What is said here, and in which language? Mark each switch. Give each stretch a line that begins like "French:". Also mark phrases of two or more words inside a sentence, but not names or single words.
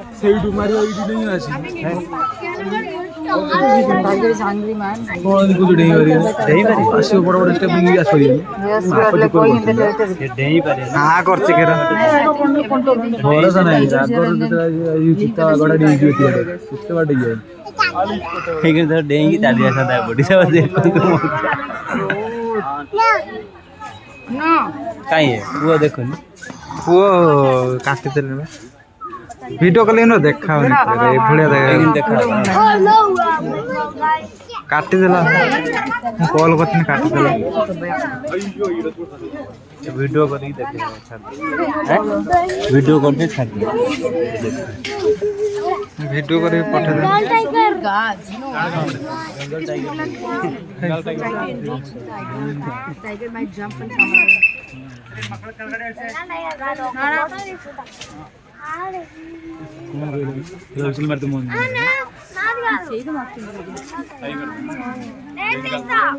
Odia: ସେଇଠୁ ମାରିବ ଏଇଠି ଡେଇଁ ଆସି
English: Tiger is hungry, man.
Odia: କଣ ଦେଖୁଛୁ ଡେଇଁ ମାରିବ ଆସିବ ବଡ଼ ବଡ଼ ଷ୍ଟେପ୍ ନେଇକି ଆସିବ
English: Yes, you are like going in the territory. हाँ करছে কেরা
Odia: ଭରସା ନାହିଁ ଆଗରୁ ଯେତେବେଳେ ଚିତା ଗଡ଼ା ଡେଇଁଯିବ କେତେ ବାଟ ଯିବ ଡେଇଁକି ଚାଲି ଆସନ୍ତା ଏପଟେ କାଇଁ ପୁଅ ଦେଖୁନି ପୁଅ କାଟିଦେଲେ ବା ଭିଡ଼ିଓ କଲେ ଦେଖାଉନି ଏଭଳିଆ ଦେଖା କାଟିଦେଲା ମୁଁ କଲ୍ କରିଥିଲି କାଟିଦେଲା ଭିଡ଼ିଓ କରିକି ଦେଖେ ଭିଡ଼ିଓ କରିକି ଛାଡ଼ି ଭିଡ଼ିଓ କରିକି ପଠେଇଦେଲା
English: Tiger might jump and come away.
Odia: ମାରିତେ ମନ